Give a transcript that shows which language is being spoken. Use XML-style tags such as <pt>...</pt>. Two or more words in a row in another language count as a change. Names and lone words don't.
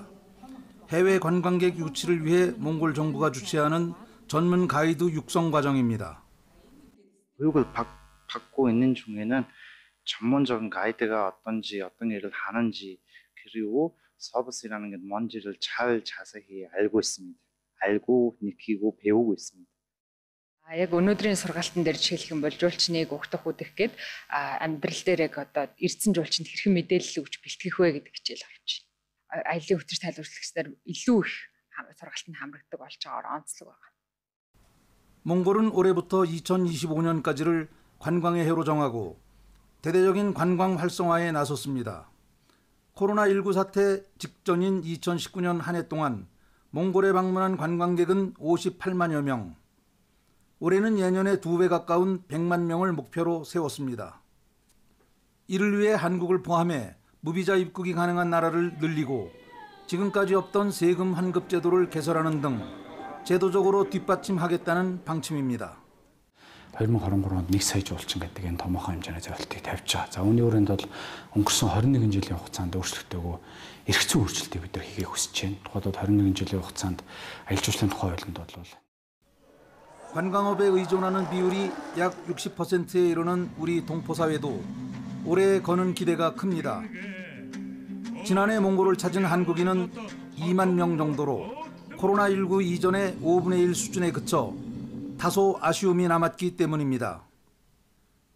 <ko>해외 관광객 유치를 위해 몽골 정부가 주최하는 전문 가이드 육성 과정입니다. 교육을 받고 있는 중에는 전문적인 가이드가 어떤지, 어떤 일을 하는지, 그리고 서비스라는 게 뭔지를 잘 자세히 알고 있습니다. 알고, 느끼고, 배우고 있습니다.</ko> <mn>Яг өнөөдрийн сургаалтан дээр жишээлх юм бол жуулчныг угтах үдэх гээд амьдрал дээр яг одоо ирсэн жуулчинд хэрхэн мэдээлэл өгч бэлтгэх вэ гэдэг хичээл авч байна. Аялын хөтөлбөр тайлбарлагчдаар илүү их сургаалтанд хамрагддаг болж байгаагаар онцлог байна.</mn> <ko>몽골은 올해부터 2025년까지를 관광의 해로 정하고 대대적인 관광 활성화에 나섰습니다. 코로나19 사태 직전인 2019년 한 해 동안 몽골에 방문한 관광객은 58만여 명. 올해는 예년의 2배 가까운 100만 명을 목표로 세웠습니다. 이를 위해 한국을 포함해 무비자 입국이 가능한 나라를 늘리고 지금까지 없던 세금 환급 제도를 개설하는 등 제도적으로 뒷받침하겠다는 방침입니다.</ko> <mn>2023 онд 1 сая жуулчин гэдэг энэ томоохон хэмжээний зорилтыг тавьж байгаа. За үүний хүрээнд бол өнгөрсөн 21 жилийн хугацаанд өөрчлөлтөөгөө эргэцэн өөрчлөлтийг бид нар хийхийг хүсэж байна. Тухайлбал 21 жилийн хугацаанд аялал жуулчлалын тухай хуулинд бол</mn> <ko>관광업에 의존하는 비율이 약 60%에 이르는 우리 동포사회도 올해 거는 기대가 큽니다. 지난해 몽골을 찾은 한국인은 2만 명 정도로 코로나19 이전의 5분의 1 수준에 그쳐 다소 아쉬움이 남았기 때문입니다.</ko>